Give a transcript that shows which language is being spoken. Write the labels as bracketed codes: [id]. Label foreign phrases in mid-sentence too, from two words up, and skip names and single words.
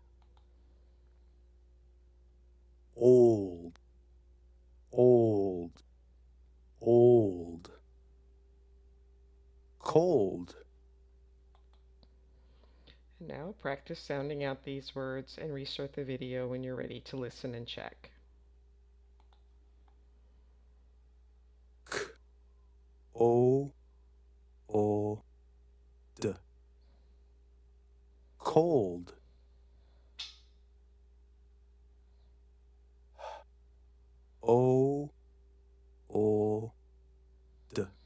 [en] Old. Old. Old. Cold. And now practice sounding out these words and restart the video when you're ready to listen and check. K, O, O, D. Cold. O, O, D.